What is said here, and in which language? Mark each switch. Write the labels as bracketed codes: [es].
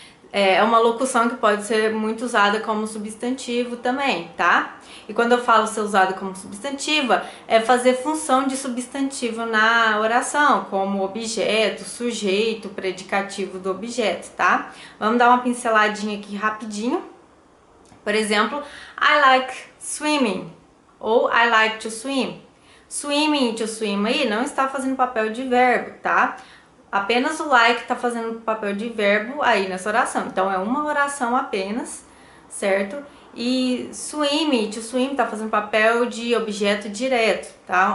[pt] É uma locução que pode ser muito usada como substantivo também, tá? E quando eu falo ser usada como substantiva, é fazer função de substantivo na oração, como objeto, sujeito, predicativo do objeto, tá? Vamos dar uma pinceladinha aqui rapidinho. Por exemplo, [en] I like swimming ou I like to swim. [pt] Swimming e to swim aí não está fazendo papel de verbo, tá? Apenas o like está fazendo papel de verbo aí nessa oração. Então é uma oração apenas, certo? E swim e to swim está fazendo papel de objeto direto, tá?